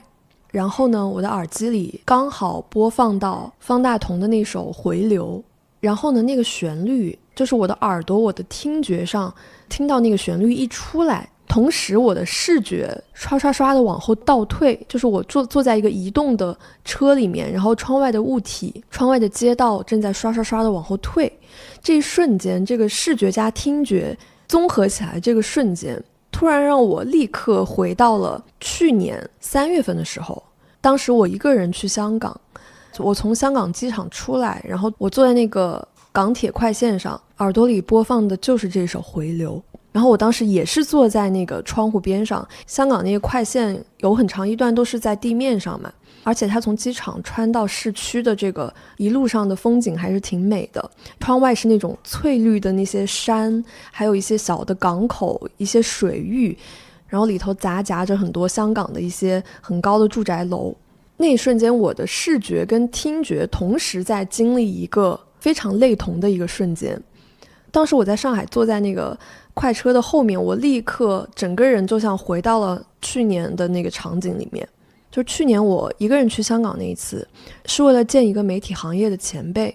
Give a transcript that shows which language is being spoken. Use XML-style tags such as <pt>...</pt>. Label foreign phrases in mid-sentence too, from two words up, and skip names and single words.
<zh>然後呢，我的耳機裡剛好播放到方大同的那首《回流》，然後呢，那個旋律就是我的耳朵，我的听觉上聽到那個旋律一出來，同時我的視覺刷刷刷的往後倒退，就是我坐在一個移動的車裡面，然後窗外的物体、窗外的街道正在刷刷刷的往後退。這一瞬間，這個視覺加听覺綜合起來，這個瞬間突然讓我立刻回到了去年3月份的時候。當時我一個人去香港，我從香港機場出來，然後我坐在那個港鐵快線上，耳朵裡播放的就是這首《回流》。然後我當時也是坐在那個窗戶邊上，香港那個快線有很長一段都是在地面上嘛，而且它從機場穿到市區的這個一路上的風景還是挺美的。窗外是那種翠綠的那些山，還有一些小的港口，一些水域，然後裡頭雜夾着很多香港的一些很高的住宅樓。那一瞬間，我的視覺跟聽覺同時在經歷一個非常類同的一個瞬間。當時我在上海坐在那個快車的後面，我立刻整個人就像回到了去年的那個場景裡面。就去年我一個人去香港那一次，是為了見一個媒體行業的前輩。</zh>